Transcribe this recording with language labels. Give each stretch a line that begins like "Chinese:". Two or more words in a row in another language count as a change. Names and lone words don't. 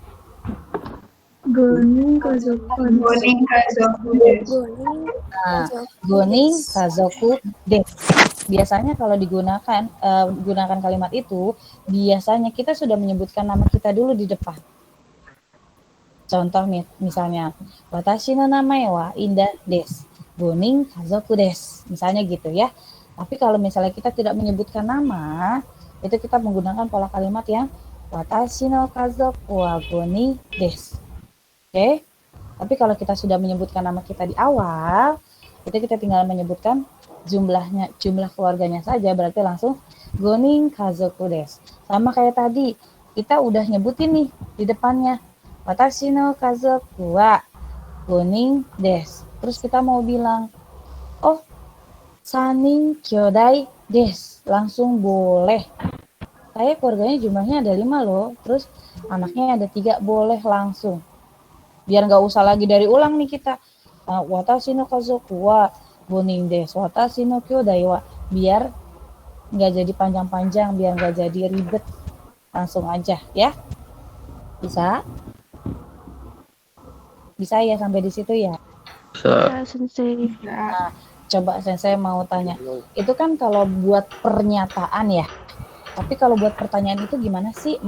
Japanese: 五人家族 Nah, 五人家族です.
Indonesian: Biasanya kalau gunakan kalimat itu, biasanya kita sudah menyebutkan nama kita dulu di depan. Contoh misalnya,
Japanese: 私の名前はIndahです、五人家族です,
Indonesian: misalnya gitu ya. Tapi kalau misalnya kita tidak menyebutkan nama, itu kita menggunakan pola kalimat yang
Japanese: 私の家族は五人です.
Indonesian: Oke? Tapi kalau kita sudah menyebutkan nama kita di awal, itu kita tinggal menyebutkan jumlah keluarganya saja, berarti langsung
Japanese: 五人家族です.
Indonesian: Sama kayak tadi, kita udah nyebutin nih di depannya
Japanese: 私の家族は五人です.
Indonesian: Terus kita mau bilang,
Japanese: oh, 3人兄弟です.
Indonesian: Langsung boleh. Saya keluarganya jumlahnya ada 5 loh. Terus anaknya ada 3, boleh langsung. Biar nggak usah lagi dari ulang nih kita.
Japanese: 私の家族は五人です. 私の兄弟は.
Indonesian: Biar nggak jadi panjang-panjang, biar nggak jadi ribet. Langsung aja ya. Bisa? Bisa ya sampai di situ ya? Ya, Sensei. Nah, coba saya mau tanya. Itu kan kalau buat pernyataan ya. Tapi kalau buat pertanyaan itu gimana sih?